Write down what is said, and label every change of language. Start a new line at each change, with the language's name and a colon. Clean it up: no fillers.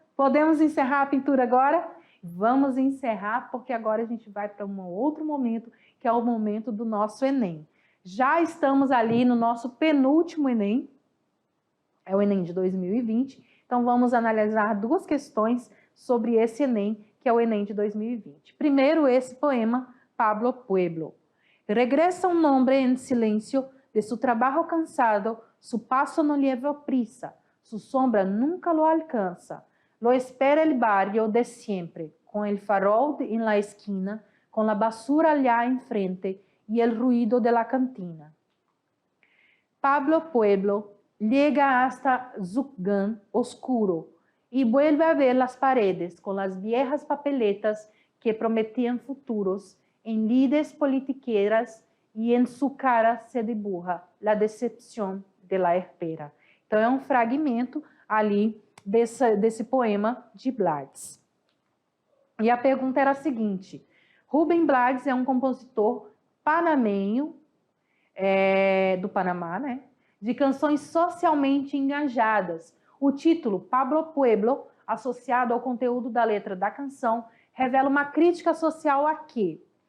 Portuguese: Podemos encerrar a pintura agora? Vamos encerrar, porque agora a gente vai para um outro momento, que é o momento do nosso Enem. Já estamos ali no nosso penúltimo Enem, é o Enem de 2020, então vamos analisar duas questões sobre esse Enem, que é o Enem de 2020. Primeiro, esse poema, Pablo Pueblo.
Spanish: Regresa un hombre en silencio de su trabajo cansado, su paso no lleva prisa, su sombra nunca lo alcanza. Lo espera el barrio de siempre, con el farol en la esquina, con la basura allá enfrente y el ruido de la cantina. Pablo Pueblo llega hasta Zucgán oscuro y vuelve a ver las paredes con las viejas papeletas que prometían futuros en lides politiqueras y en su cara se dibuja la decepción de la espera.
Portuguese: Então é um fragmento ali desse poema de Blades. E a pergunta era a seguinte: Rubem Blades é um compositor panamenho, do Panamá, né? De canções socialmente engajadas. O título, Pablo Pueblo, associado ao conteúdo da letra da canção, revela uma crítica social a quê?